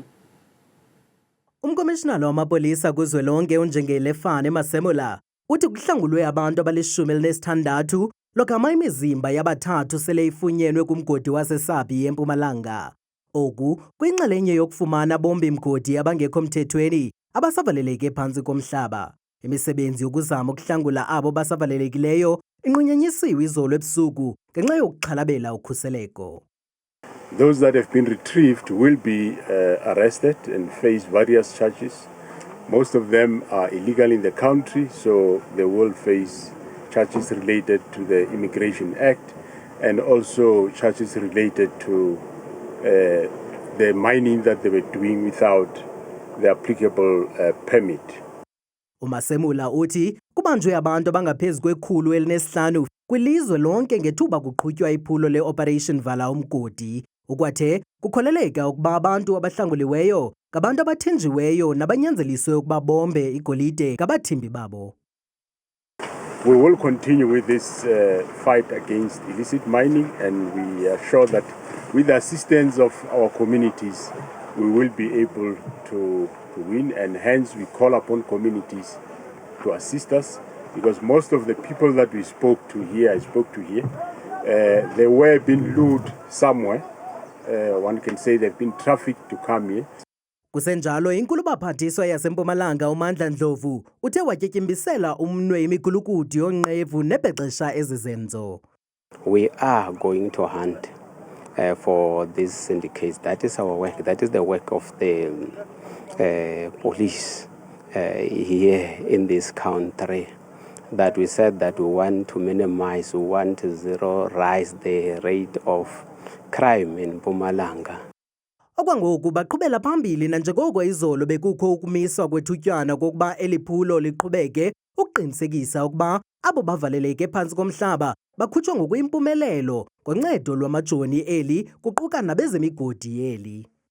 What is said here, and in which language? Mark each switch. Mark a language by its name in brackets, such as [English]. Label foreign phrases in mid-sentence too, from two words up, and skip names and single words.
[Xhosa] Umkomishinala wamapolisa kuzwelonke uNjengelefani Masimula uthi kuhlangulwe abantu abali-16 logama imizimba yabathathu sele ifunyenwe kumgodi waseSabi eMpumalanga. Oku kwinxalenye yokufumana abombi-mgodi abangekho mthethweni abasavaleleke phantsi komhlaba. Imisebenzi yokuzama ukuhlangula abo basavalelekileyo inqunyanyisiwe izolo ebusuku ngenxa yokuxhalabela ukhuseleko. [English] Those that have been retrieved will be arrested and face various charges. Most of them are illegal in the country, so they will face charges related to the Immigration Act and also charges related to the mining that they were doing without the applicable permit. [Xhosa] uMasemula uthi kubanjwe abantu abangaphezu kwe-105 kwilizwe lonke ngethuba kuqhutywa iphulo le-Operation Vala Umgodi. Ukwathe kukholeleka ukuba abantu abahlanguliweyo ngabantu abathenjiweyo nabanyanzeliswe ukuba bombe igolide ngabathimbi babo. [English] We will continue with this fight against illicit mining, and we are sure that with the assistance of our communities, we will be able to win, and hence we call upon communities to assist us, because most of the people that I spoke to here, they were being lured somewhere. One can say they've been trafficked to come here. [Xhosa] Kusenjalo inkulubaphathiswa yaseMpumalanga uMandla Ndlovu uthe watyetyimbisela umnwe imigulukudu yonqevu nebhexesha ezizenzo. [English] We are going to hunt for these syndicates. That is our work. That is the work of the police here in this country. That we said that we want to minimize, we want to rise the rate of crime in Mpumalanga. [Xhosa] Okwangoku baqhubela phambili nanjengoko izolo bekukho ukumiswa kwethutyana kokuba eliphulo liqhubeke ukuqinisekisa ukuba abo bavaleleke phantsi komhlaba bakhutshwa ngokuyimpumelelo ngoncedo lwamajoni eli kuquka nabezemigodi eli.